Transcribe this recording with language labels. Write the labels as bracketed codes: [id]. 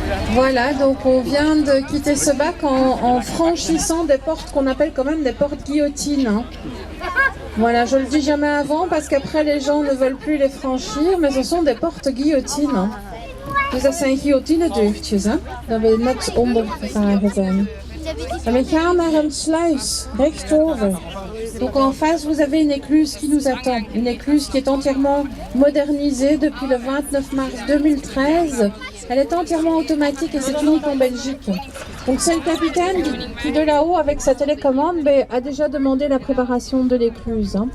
[fr] Voilà, donc on vient de quitter ce bac en franchissant des portes qu'on appelle quand même des portes guillotines. Hein. Voilà, je le dis jamais avant parce qu'après les gens ne veulent plus les franchir, mais ce sont des portes guillotines. Hein. [nl] Dus dat zijn guillotinedeurtjes, hè? Dat we net onder gegaan zijn. En we gaan naar een sluis, rechtsover. [fr] Donc en face, vous avez une écluse qui nous attend. Une écluse qui est entièrement modernisée depuis le 29 mars 2013. Elle est entièrement automatique et c'est unique en Belgique. Donc c'est le capitaine qui de là-haut, avec sa télécommande, a déjà demandé la préparation de l'écluse. Hein.